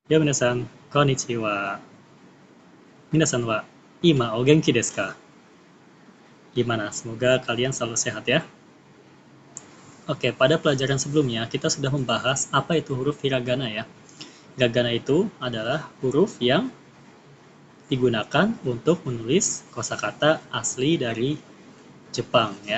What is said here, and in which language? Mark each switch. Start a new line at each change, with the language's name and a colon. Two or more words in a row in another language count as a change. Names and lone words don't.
Indonesian: Ya,
Japanese: 皆さん、こんにちは. 皆さんは今お元気ですか?
Indonesian: Gimana? Semoga kalian selalu sehat ya. Oke, pada pelajaran sebelumnya kita sudah membahas apa itu huruf hiragana ya. Hiragana itu adalah huruf yang digunakan untuk menulis kosakata asli dari Jepang ya.